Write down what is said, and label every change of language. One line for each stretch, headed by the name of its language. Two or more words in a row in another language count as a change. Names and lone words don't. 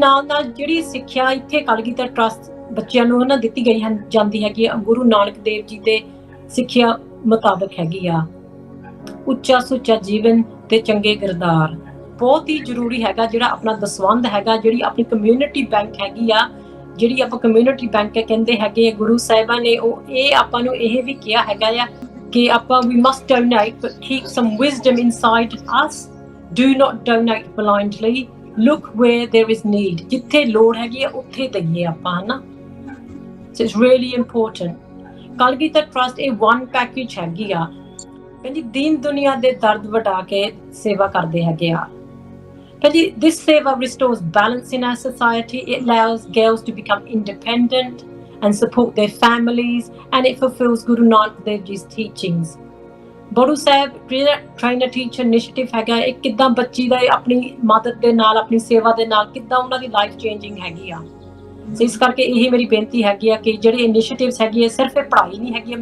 Punjabi: ਨਾਲ ਨਾਲ ਜਿਹੜੀ ਸਿੱਖਿਆ ਇੱਥੇ ਕਲਗੀਧਰ ਟਰੱਸਟ ਬੱਚਿਆਂ ਨੂੰ ਨਾ ਦਿੱਤੀ ਗਈ ਜਾਂਦੀ ਹੈਗੀ ਆ, ਗੁਰੂ ਨਾਨਕ ਦੇਵ ਜੀ ਦੇ ਸਿੱਖਿਆ ਮੁਤਾਬਕ ਹੈਗੀ ਆ। ਉੱਚਾ ਸੁੱਚਾ ਜੀਵਨ ਤੇ ਚੰਗੇ ਕਿਰਦਾਰ ਬਹੁਤ ਹੀ ਜ਼ਰੂਰੀ ਹੈਗਾ। ਜਿਹੜਾ ਆਪਣਾ ਦਸਵੰਧ ਹੈਗਾ, ਜਿਹੜੀ ਆਪਣੀ
English: community bank
Punjabi: ਹੈਗੀ ਆ, ਜਿਹੜੀ ਆਪਾਂ
English: community bank
Punjabi: ਕਹਿੰਦੇ ਹੈਗੇ ਗੁਰੂ ਸਾਹਿਬਾਂ ਨੇ, ਉਹ ਇਹ ਆਪਾਂ ਨੂੰ ਇਹ ਵੀ ਕਿਹਾ ਹੈਗਾ ਆ ਕਿ ਆਪਾਂ
English: we must donate but keep some wisdom inside us, do not donate blindly, look where there is need,
Punjabi: ਜਿੱਥੇ ਲੋੜ ਹੈਗੀ ਆ ਉੱਥੇ ਦਈਏ ਆਪਾਂ, ਹਨਾ।
English: So it's really important.
Punjabi: ਕਲਗੀਧਰ ਟਰੱਸਟ ਇਹ
English: one package
Punjabi: ਹੈਗੀ ਆ ਕਹਿੰਦੀ, ਦੀਨ ਦੁਨੀਆ ਦੇ ਦਰਦ ਵਟਾ ਕੇ ਸੇਵਾ ਕਰਦੇ ਹੈਗੇ ਆ ਕਹਿੰਦੀ।
English: This seva restores balance in our society. It allows girls to become independent and support their families, and it fulfills Guru Nanak Dev Ji's teachings.
Punjabi: ਗੁਰੂ ਸਾਹਿਬ
English: trainer teacher initiative
Punjabi: ਹੈਗਾ, ਇਹ ਕਿੱਦਾਂ ਬੱਚੀ ਦਾ ਆਪਣੀ ਮਦਦ ਦੇ ਨਾਲ, ਆਪਣੀ ਸੇਵਾ ਦੇ ਨਾਲ ਕਿੱਦਾਂ ਉਹਨਾਂ ਦੀ
English: life changing
Punjabi: ਹੈਗੀ ਆ। ਸੋ ਇਸ ਕਰਕੇ ਇਹ ਮੇਰੀ ਬੇਨਤੀ ਹੈਗੀ ਆ ਕਿ ਜਿਹੜੇ ਇਨੀਸ਼ੀਏਟਿਵਸ ਹੈਗੀ ਆ, ਸਿਰਫ ਇਹ ਪੜ੍ਹਾਈ ਨਹੀਂ ਹੈਗੀ।